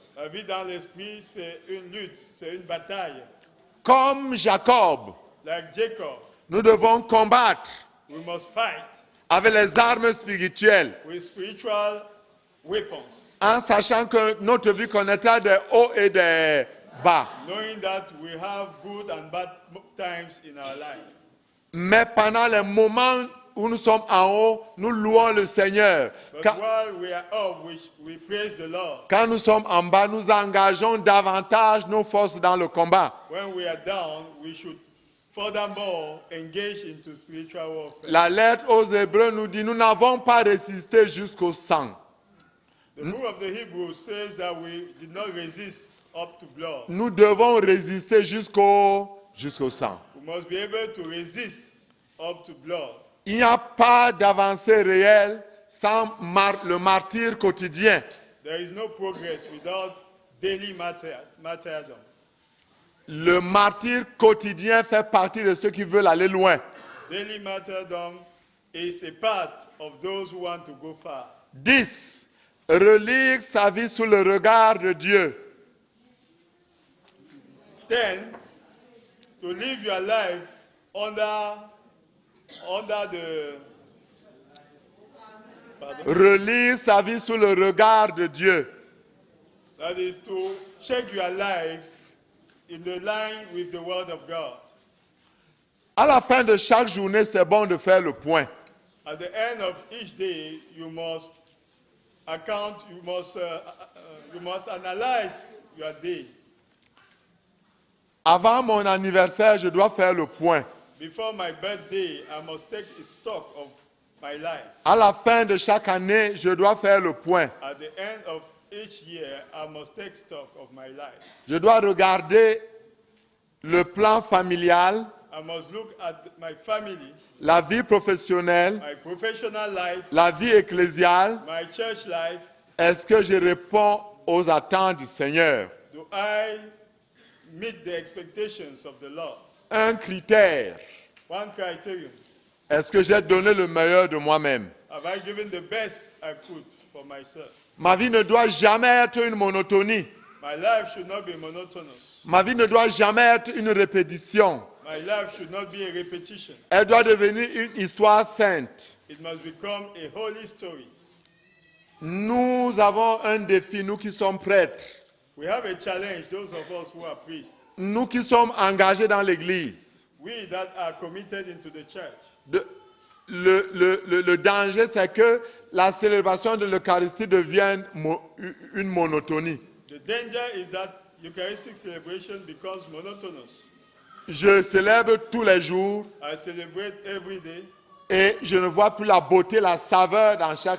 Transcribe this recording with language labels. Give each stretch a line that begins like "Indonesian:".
French: La vie dans l'esprit, c'est une lutte, c'est une bataille. Comme Jacob,
English: Like Jacob,
French: nous devons combattre
English: we must fight
French: avec les armes spirituelles,
English: with spiritual weapons,
French: en sachant que notre vie connaîtra des hauts et des bas.
English: knowing that we have good and bad times in our life.
French: Mais pendant les moments où nous sommes en haut, nous louons le Seigneur.
English: But
French: Quand,
English: while we are up, we praise the Lord.
French: quand nous sommes en bas, nous engageons davantage nos forces dans le combat.
English: When we are down, we should furthermore engage into spiritual warfare.
French: La lettre aux Hébreux nous dit, nous n'avons pas résisté jusqu'au sang.
English: The book of the Hebrews says that we did not resist up to blood.
French: Nous devons résister jusqu'au sang.
English: We must be able to resist up to blood.
French: Il n'y a pas d'avancée réelle sans le martyre quotidien.
English: There is no progress without daily martyrdom.
French: Le martyr quotidien fait partie de ceux qui veulent aller loin.
English: Daily martyrdom is a part of those who want to go far.
French: 10. Relire sa vie sous le regard de Dieu.
English: 10. To live your life under the...
French: Pardon? Relire sa vie sous le regard de Dieu.
English: That is to check your life in the line with the word of God.
French: À la fin de chaque journée, c'est bon de faire le point.
English: At the end of each day, you must account, you must analyze your day.
French: Avant mon anniversaire, je dois faire le point.
English: Before my birthday, I must take stock of my life.
French: À la fin de chaque année, je dois faire le point.
English: At the end of each year, I must take stock of my life.
French: Je dois regarder le plan familial,
English: I must look at my family,
French: la vie professionnelle,
English: my professional life,
French: la vie ecclésiale.
English: my church life.
French: Est-ce que je réponds aux attentes du Seigneur?
English: Do I meet the expectations of the Lord?
French: Un critère.
English: One criterion.
French: Est-ce que j'ai donné le meilleur de moi-même?
English: Have I given the best I could for myself?
French: Ma vie ne doit jamais être une monotonie.
English: My life should not be monotonous.
French: Ma vie ne doit jamais être une répétition.
English: My life should not be a repetition.
French: Elle doit devenir une histoire sainte.
English: It must become a holy story.
French: Nous avons un défi, nous qui sommes prêtres,
English: We have a challenge, those of us who are priests.
French: nous qui sommes engagés dans l'Église.
English: We that are committed into the church.
French: Le danger, c'est que la célébration de l'Eucharistie devienne une monotonie.
English: The danger is that Eucharistic celebration becomes monotonous.
French: Je célèbre tous les jours
English: I celebrate every day.
French: et je ne vois plus la beauté, la saveur dans chaque